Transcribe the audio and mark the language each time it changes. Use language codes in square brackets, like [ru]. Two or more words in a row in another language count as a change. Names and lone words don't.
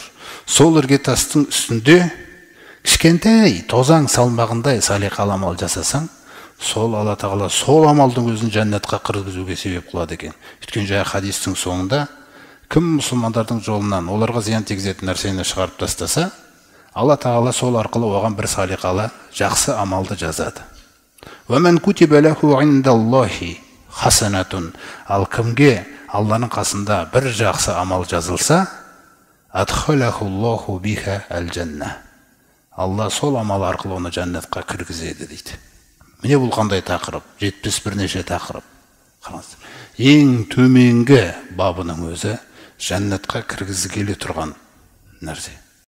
[kk] Сол іргетастың үстінде кішкентай тозаң салмағындай салиқалы амал жасасаң, сол Алла Тағала сол амалдың өзін жәннатқа кіргізуге себеп қылады екен. Өйткені жаңа хадистің соңында кім мұсылмандардың жолынан оларға зиян тигізетін нәрсені шығарып тастаса, Алла Тағала сол арқылы оған бір салиқалы жақсы амалды жазады. [ar] وَمَنْ كُتِبَ لَهُ عِنْدَ اللَّهِ حَسَنَةٌ. [kk] Ал кімге Алланың қасында бір жақсы амал жазылса, [ar] أَدْخَلَهُ اللَّهُ بِهَا الْجَنَّةِ. [kk] Алла сол амал арқылы оны жәннатқа кіргізеді дейді. Міне бұл қандай тақырып? 70 бірнеше тақырып. Ең төменгі бабының өзі жәннатқа кіргізгелі тұрған нәрсе.